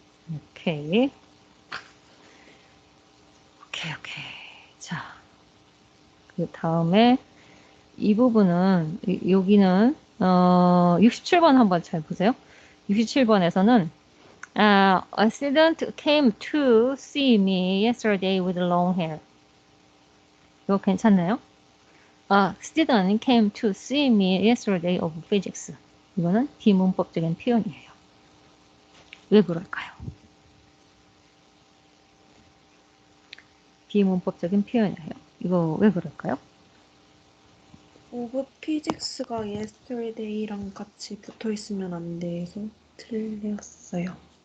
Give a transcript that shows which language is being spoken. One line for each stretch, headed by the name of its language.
Korean: 오케이. 자, 그 다음에 이 부분은 여기는 67번 한번 잘 보세요. 67번에서는
English: a student came to see me yesterday with long hair.
Korean: 이거 괜찮나요?
English: A student came to see me yesterday of physics.
Korean: 이거는 비문법적인 표현이에요. 왜 그럴까요? 비문법적인 표현이에요. 이거 왜 그럴까요?
English: of physics
Korean: 가 yesterday랑 같이 붙어 있으면 안 돼서 틀렸어요.